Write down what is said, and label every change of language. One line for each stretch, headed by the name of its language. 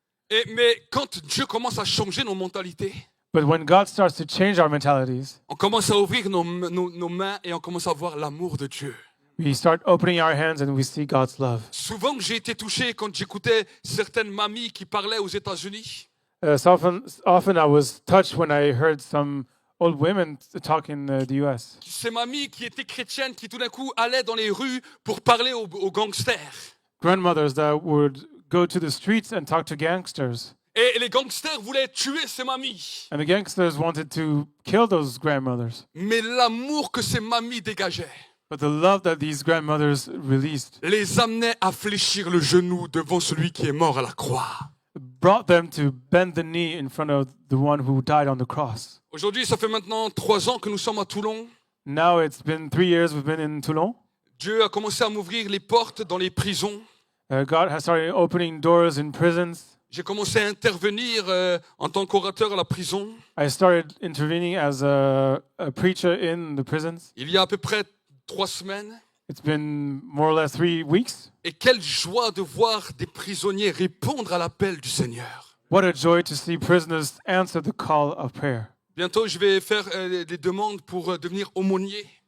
French: Mais quand Dieu commence à changer nos mentalités,
English: But when God starts to change our mentalities,
French: on commence à ouvrir nos mains et on commence à voir l'amour de Dieu.
English: we start opening our hands and we see God's love.
French: Souvent, j'ai été touché quand j'écoutais certaines mamies qui parlaient aux États-Unis.
English: So often I was touched when I heard some old women talk in the U.S.
French: Ces mamies qui étaient chrétiennes, qui tout d'un coup allaient dans les rues pour parler aux gangsters.
English: Grandmothers that would go to the streets and talk to gangsters.
French: Et les gangsters voulaient tuer ces mamies.
English: And the gangsters wanted to kill those grandmothers.
French: Mais l'amour que ces mamies dégageaient
English: But the love that these grandmothers released
French: les amenait à fléchir le genou devant celui qui est mort à la croix.
English: brought them to bend the knee in front of the one who died on the cross.
French: Aujourd'hui, ça fait maintenant 3 ans que nous sommes à Toulon.
English: Now it's been 3 years we've been in Toulon.
French: Dieu a commencé à m'ouvrir les portes dans les prisons.
English: God has started opening doors in prisons.
French: J'ai commencé à intervenir en tant qu'orateur à la prison.
English: I started intervening as a preacher in the prisons.
French: Il y a à peu près 3 semaines.
English: It's been more or less 3 weeks.
French: Et quelle joie de voir des prisonniers répondre à l'appel du Seigneur.
English: What a joy to see prisoners answer the call of prayer.
French: Bientôt, je vais faire des demandes pour devenir aumônier.